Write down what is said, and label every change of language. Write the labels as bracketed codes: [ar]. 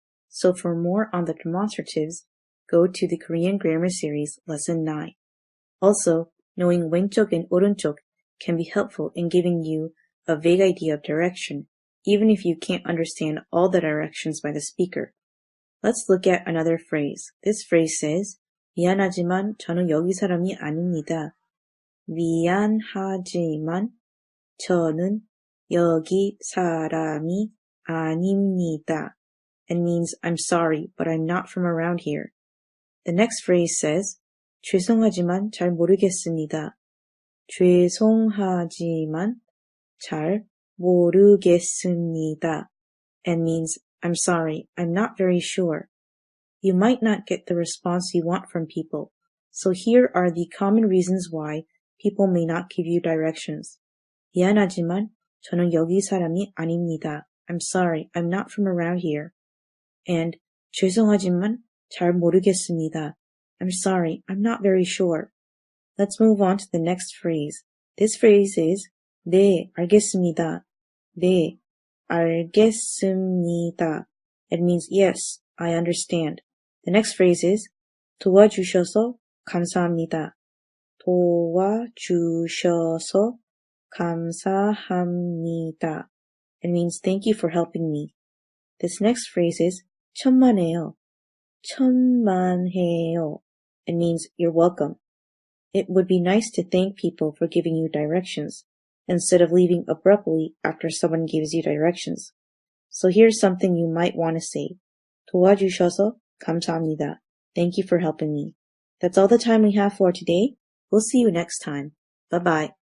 [en] So for more on the demonstratives, go to the Korean Grammar Series Lesson 9. Also, knowing 왼쪽 and 오른쪽 can be helpful in giving you a vague idea of direction, even if you can't understand all the directions by the speaker. Let's look at another phrase. This phrase says, [ko] 미안하지만 저는 여기 사람이 아닙니다. 미안하지만 저는 여기 사람이 아닙니다. [en] It means I'm sorry, but I'm not from around here. The next phrase says, [ko] 죄송하지만 잘 모르겠습니다. 죄송하지만 잘 모르겠습니다. [en] It means I'm sorry, I'm not very sure. You might not get the response you want from people. So here are the common reasons why people may not give you directions. [ko] 미안하지만 저는 여기 사람이 아닙니다. [en] I'm sorry, I'm not from around here. [ko] And 죄송하지만 잘 모르겠습니다. [en] I'm sorry, I'm not very sure. Let's move on to the next phrase. This phrase is [ko] 네, 알겠습니다. 네, 알겠습니다. [en] It means yes, I understand. The next phrase is [ko] 도와주셔서 감사합니다. 도와주셔서 감사합니다. [en] It means thank you for helping me. This next phrase is [ko] 천만에요. 천만에요. [en] It means you're welcome. It would be nice to thank people for giving you directions, instead of leaving abruptly after someone gives you directions. So here's something you might want to say. [ko] 도와주셔서 감사합니다. [en] Thank you for helping me. That's all the time we have for today. We'll see you next time. Bye-bye.